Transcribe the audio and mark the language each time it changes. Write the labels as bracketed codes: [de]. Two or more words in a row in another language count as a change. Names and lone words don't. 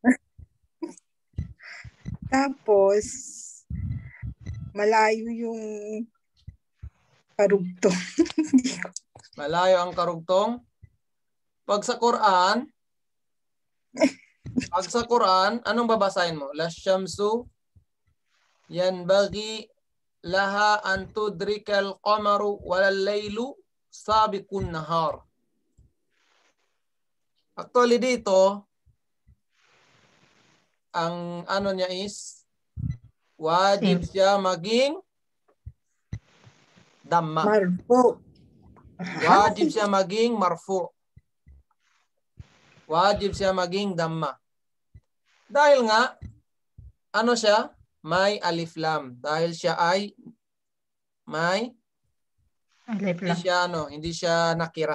[tl] Tapos, malayo yung karugtong. Malayo ang karugtong. Pag sa Quran, anong babasahin mo? [ar] لا الشمس ينبغي لها أن تدرك القمر ولا الليل سابق النهار. [tl] Actually dito, ang ano niya is wajib siya maging damma. Marfu. Wajib siya maging marfu. Wajib siya maging damma. Dahil nga, ano siya? May alif lam. Dahil siya ay may Alif lam. hindi siya nakira.